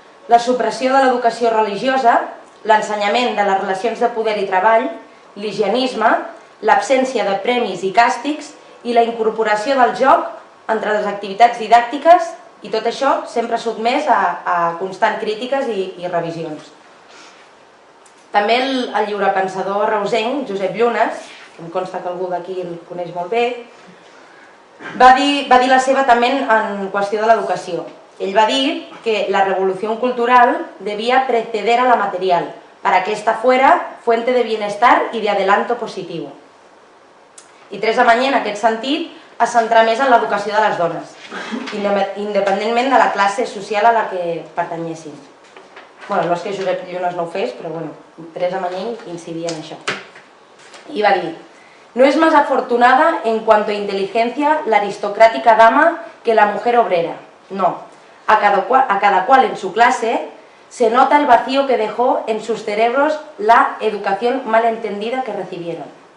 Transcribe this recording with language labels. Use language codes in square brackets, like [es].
[ca] la supressió de l'educació religiosa, l'ensenyament de les relacions de poder i treball, l'higienisme, l'absència de premis i càstigs i la incorporació del joc entre les activitats didàctiques, i tot això sempre sotmès a constants crítiques i revisions. També el lliurepensador reusenc, Josep Llunes, que em consta que algú d'aquí el coneix molt bé, va dir la seva també en qüestió de l'educació. Ell va dir que [es] la revolución cultural debía preceder a la material, para que ésta fuera fuente de bienestar y de adelanto positivo. [ca] I Teresa Mañé, en aquest sentit, es centra més en l'educació de les dones, independentment de la classe social a la que pertanyessin. Bueno, no és que Josep Llunes no ho fes, però bueno, Teresa Mañé incidia en això. [es] Y va a decir: no es más afortunada en cuanto a inteligencia la aristocrática dama que la mujer obrera. No, a cada cual en su clase se nota el vacío que dejó en sus cerebros la educación mal entendida que recibieron.